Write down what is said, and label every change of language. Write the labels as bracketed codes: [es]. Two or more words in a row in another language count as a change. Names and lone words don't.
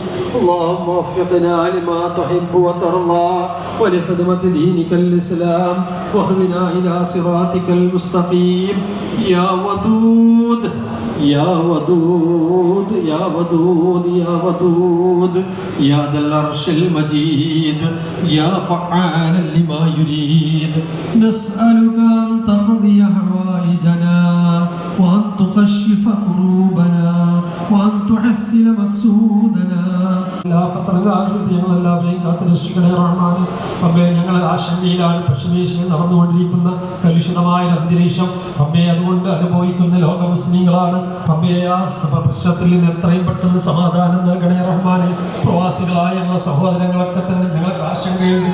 [ar] اللهم وفقنا لما تحب وترضى ولخدمة دينك الإسلام واهدنا إلى صراطك المستقيم يا ودود يا ودود يا ودود يا ودود يا ذا العرش المجيد يا فعالا لما يريد. نسألك أن تقضي حوائجنا وأن تكشف كروبنا وأن تحسن مقصودنا. لا فطر [ml] ഞങ്ങളെല്ലാവരെയും കാത്തുരക്ഷിക്കണേ റഹ്മാനെ. റബ്ബേ ഞങ്ങൾ ആശങ്കയിലാണ്. പശ്ചിമേഷ്യയിൽ നടന്നുകൊണ്ടിരിക്കുന്ന കലുഷിതമായ അന്തരീക്ഷം റബ്ബേ അതുകൊണ്ട് അനുഭവിക്കുന്ന ലോക മുസ്ലിങ്ങളാണ്. റബ്ബേ ആ പ്രശ്നത്തിൽ നിന്ന് എത്രയും പെട്ടെന്ന് സമാധാനം നൽകണേ റഹ്മാനെ. പ്രവാസികളായ ഞങ്ങളുടെ സഹോദരങ്ങളൊക്കെ തന്നെ ഞങ്ങൾക്ക് ആശങ്കയുണ്ട്.